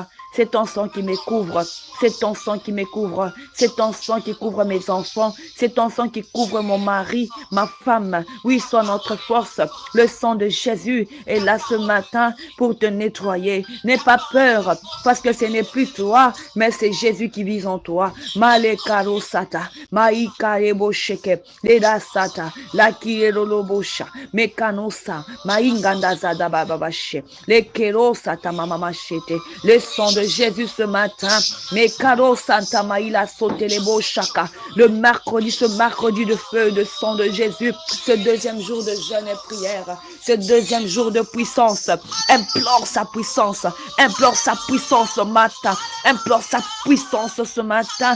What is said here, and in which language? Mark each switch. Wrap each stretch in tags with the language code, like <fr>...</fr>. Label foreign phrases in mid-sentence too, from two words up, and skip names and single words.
<fr>C'est ton sang qui me couvre. C'est ton sang qui me couvre. C'est ton sang qui couvre mes enfants. C'est ton sang qui couvre mon mari, ma femme. Oui, sois notre force. Le sang de Jésus est là ce matin pour te nettoyer. N'aie pas peur parce que ce n'est plus toi, mais c'est Jésus qui vit en toi. Malekaro sata, maïkarebo sheke, leda sata, lakirolo bosha, mekanosa, mainganda zada bababashe, lekero sata mamamashete. Le sang de Jésus ce matin, Mekaro Santa Maïla Sotelebo Chaka, ce mercredi de feu, de sang de Jésus, ce deuxième jour de jeûne et prière, ce deuxième jour de puissance, implore sa puissance ce matin, implore sa puissance ce matin.</fr>